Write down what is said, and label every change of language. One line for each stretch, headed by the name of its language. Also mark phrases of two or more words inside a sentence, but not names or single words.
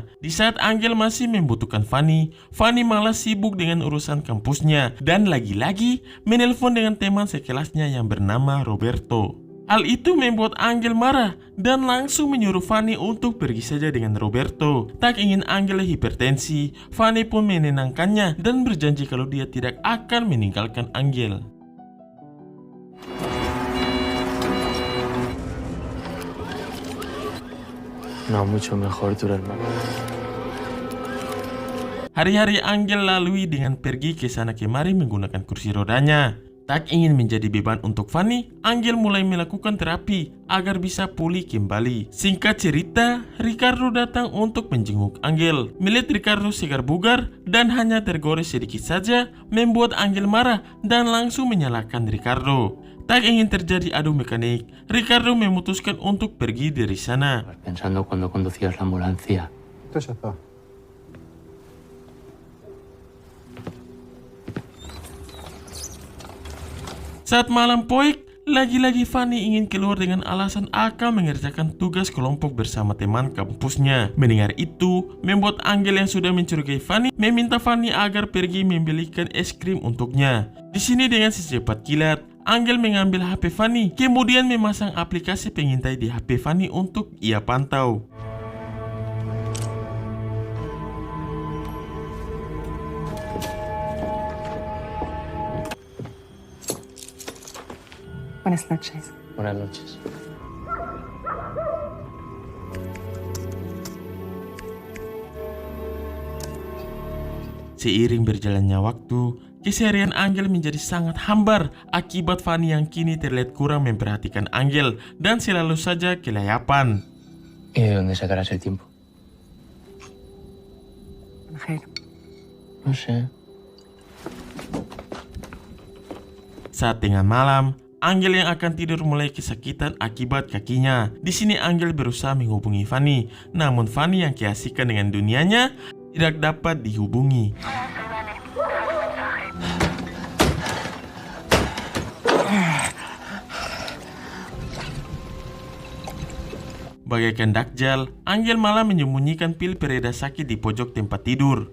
Indonesian: Di saat Angel masih membutuhkan Fanny, Fanny malah sibuk dengan urusan kampusnya dan lagi-lagi menelpon dengan teman sekelasnya yang bernama Roberto. Hal itu membuat Angel marah dan langsung menyuruh Fanny untuk pergi saja dengan Roberto. Tak ingin Angel hipertensi, Fanny pun menenangkannya dan berjanji kalau dia tidak akan meninggalkan Angel.
Spanish: No, mucho mejor tu hermano.
Indonesian: Hari-hari Angel lalui dengan pergi ke sana kemari menggunakan kursi rodanya. Tak ingin menjadi beban untuk Fanny, Angel mulai melakukan terapi agar bisa pulih kembali. Singkat cerita, Ricardo datang untuk menjenguk Angel. Melihat Ricardo segar bugar dan hanya tergores sedikit saja, membuat Angel marah dan langsung menyalahkan Ricardo. Tak ingin terjadi adu mekanik, Ricardo memutuskan untuk pergi dari sana.
Spanish: Pensando cuando conducías la ambulancia. Esto ya está.
Indonesian: Saat malam poik, lagi-lagi Fanny ingin keluar dengan alasan akan mengerjakan tugas kelompok bersama teman kampusnya. Mendengar itu, membuat Angel yang sudah mencurigai Fanny meminta Fanny agar pergi membelikan es krim untuknya. Di sini dengan secepat kilat, Angel mengambil HP Fanny, kemudian memasang aplikasi pengintai di HP Fanny untuk ia pantau.
Spanish: Buenas noches. Buenas noches.
Indonesian: Seiring berjalannya waktu, keseharian Angel menjadi sangat hambar akibat Fanny yang kini terlihat kurang memperhatikan Angel dan selalu saja kelayapan.
Spanish: ¿Y de dónde sacarás el tiempo? Ángel, No sé.
Indonesian: Saat tengah malam, Angel yang akan tidur mulai kesakitan akibat kakinya. Di sini Angel berusaha menghubungi Fanny, namun Fanny yang keasikan dengan dunianya tidak dapat dihubungi. Bagaikan dakjal, Angel malah menyembunyikan pil pereda sakit di pojok tempat tidur.